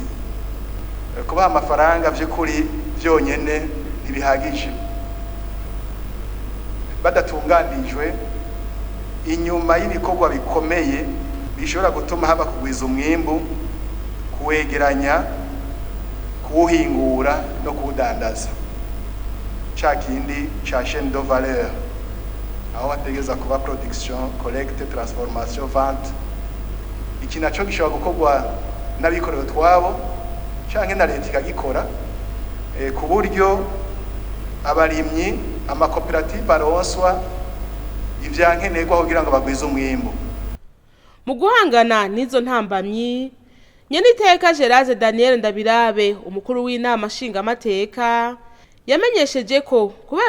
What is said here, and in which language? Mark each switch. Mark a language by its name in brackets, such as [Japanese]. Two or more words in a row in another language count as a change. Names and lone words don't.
[Rundi] Kubaha amafaranga by'ukuri byonyene ntibihagije badatunganijwe inyuma y'ibikorwa bikomeye bishobora gutuma haba kugwiza umwimbu, kuwegeranya, kuwuhingura no kuwudandaza ca kindi ca [French] chaîne de valeur [Rundi] aho bategeza kuba [French] production, collecte, transformation, vente. [Rundi] Iki naco gishobora gukorwa n'abikorera twabo canke na leta ikagikora ku buryo abarimyi amakoperative aronswa ivyankenerwa kugira ngo bagwize umwimbu. Mu guhangana n'izo ntambamyi Nyeniteka Geraze Daniel Ndabirabe umukuru w'inama nshingamateka yamenyesheje ko kubera